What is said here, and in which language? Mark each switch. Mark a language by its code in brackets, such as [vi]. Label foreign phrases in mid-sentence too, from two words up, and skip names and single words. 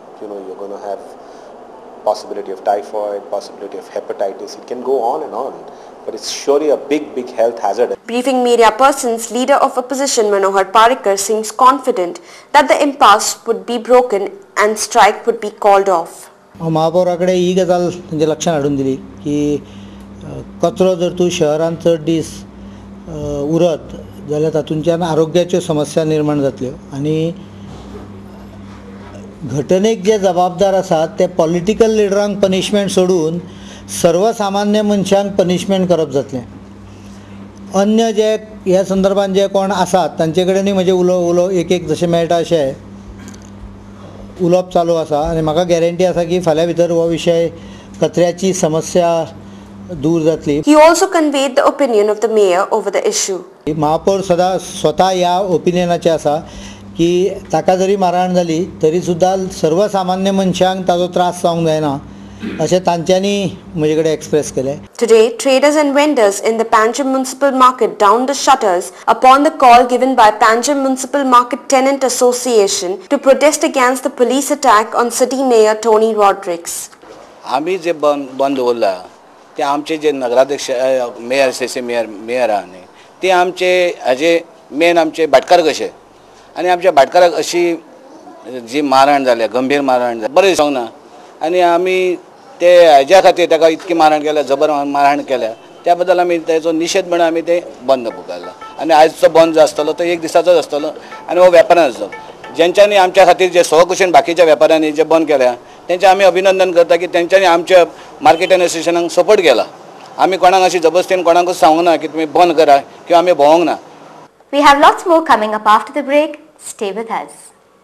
[en] You know, you're going to have possibility of typhoid, possibility of hepatitis. It can go on and on, but it's surely a big health hazard. Briefing media persons, leader of opposition Manohar Parrikar seems confident that the impasse would be broken and strike would be called off. [kok] महापौराकडे ही गजाल म्हणजे लक्षात हाडून दिली की कचरो जर तूं शहरांत चड दीस उरत जाल्यार तातूंतल्यान आरोग्याच्यो समस्या निर्माण जातल्यो आनी घटनेक जे जबाबदार आसात ते [en] political leadersांक [kok] पनिशमेंट सोडून सर्वसामान्य मनशांक पनिशमेंट करप जातलें. अन्य जे ह्या संदर्भात जे कोण आसात तांचे कडेनूय म्हजें उलो एक जशें मेळटा अशें उलोवप चालू आसा आनी म्हाका गॅरंटी आसा की फाल्यां भितर हो विशय कचऱ्याची समस्या दूर जातली. [en] He also conveyed the opinion of the mayor over the issue. [kok] महापौर सदा स्वता ह्या ओपिनियनाचे आसा की ताका जरी मारहाण जाली तरी सुद्दां सर्वसामान्य मनशांक ताजो त्रास जावंक जायना अशें तांच्यांनी म्हजे कडेन एक्सप्रेस केलें. [en] Today, traders and vendors in the Panjim Municipal Market downed the shutters upon the call given by Panjim Municipal Market Tenant Association to protest against the police attack on City Mayor Tony Rodrigues. [kok] आम्ही जे बंद दवरला ते आमचे जे नगराध्यक्ष मेयर सेसे मेयर आहा न्ही ते आमचे हाजे मेन आमचे भाटकार कशे आनी आमच्या भाटकाराक अशी जी मारहाण जाल्या गंभीर मारहाण जाल्या बरें दिसूंक ना आनी आमी ते हाज्या खातीर ताका इतकी मारहाण केल्या जबर मारहाण केल्या त्या बद्दल आमी तेचो निशेध म्हणून आमी ते बंद पुकारला आनी आयजचो बंद जो आसतलो तो एक दिसाचोच आसतलो आनी हो वेपारांचो जेंच्यांनी आमच्या खातीर जे स्वकुशीन बाकीच्या वेपाऱ्यांनी जे बंद केल्या तेंचें आमी अभिनंदन करता की तेंच्यांनी आमच्या मार्केट एसोसिएशनाक सपोर्ट केला. आमी कोणाक अशी जबरदस्तीन कोणाकूच सांगूंक ना की तुमी बंद करा किंवा आमी भोवंक ना. [en] We have lots more coming up after the break. Stay with us.